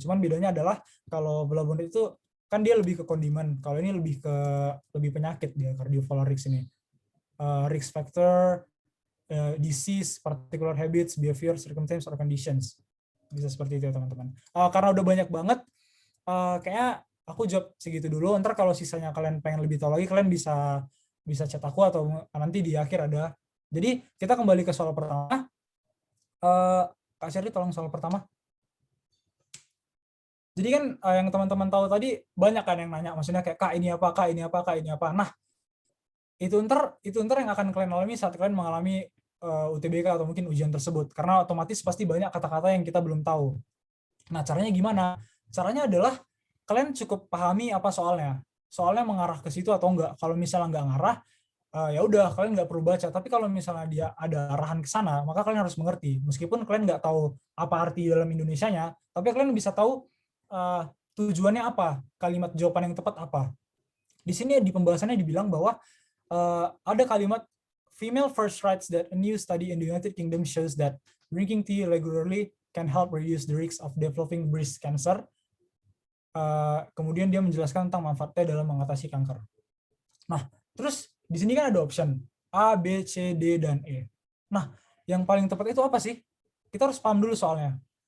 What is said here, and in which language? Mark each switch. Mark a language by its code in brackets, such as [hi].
[id] Cuman bedanya adalah kalau flavonoid itu kan dia lebih ke kondimen, kalau ini lebih penyakit dia cardiovascular risk ini. [en] Risk factor, disease, particular habits, behavior, circumstances, or conditions. [id] Bisa seperti itu ya teman-teman. Karena udah banyak banget, kayaknya aku jawab segitu dulu. Ntar kalau sisanya kalian pengen lebih tahu lagi, kalian bisa chat aku atau nanti di akhir ada. Jadi kita kembali ke soal pertama. Kak Sherly tolong soal pertama. Jadi kan yang teman-teman tahu tadi banyak kan yang nanya, maksudnya kayak Kak ini apa, Kak ini apa, Kak ini apa. Nah, itu ntar yang akan kalian alami saat kalian mengalami UTBK atau mungkin ujian tersebut. Karena otomatis pasti banyak kata-kata yang kita belum tahu. Nah, caranya gimana? Caranya adalah kalian cukup pahami apa soalnya. Soalnya mengarah ke situ atau enggak. Kalau misalnya enggak ngarah, ya udah kalian nggak perlu baca. Tapi kalau misalnya dia ada arahan ke sana, maka kalian harus mengerti. Meskipun kalian nggak tahu apa arti dalam Indonesianya, tapi kalian bisa tahu tujuannya apa, kalimat jawaban yang tepat apa. Di sini di pembahasannya dibilang bahwa ada kalimat [en] female first writes that a new study in the United Kingdom shows that drinking tea regularly can help reduce the risk of developing breast cancer. [id] Kemudian dia menjelaskan tentang manfaatnya dalam mengatasi kanker. Nah, terus di sini kan ada option A, B, C, D, dan E. Nah, yang paling tepat itu apa sih? Kita harus paham dulu soalnya.